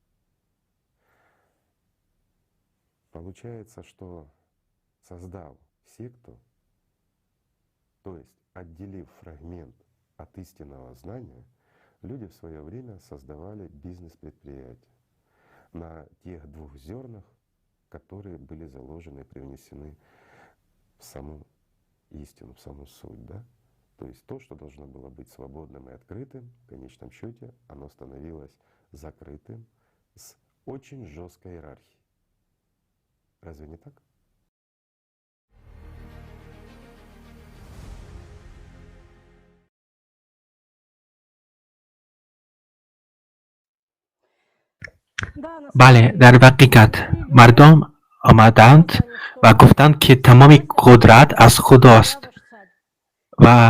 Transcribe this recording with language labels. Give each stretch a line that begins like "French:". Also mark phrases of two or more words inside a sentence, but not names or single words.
Russian: Получается, что создав секту, то есть отделив фрагмент от истинного знания, люди в свое время создавали бизнес-предприятия на тех двух зернах, которые были заложены и привнесены в саму истину, в саму суть. Да? То есть то, что должно было быть свободным и открытым, в конечном счете оно становилось закрытым с очень жесткой иерархией. Разве не так?
Persian: بله، در حقیقت مردم آمدند و گفتند که تمام قدرت از خداست و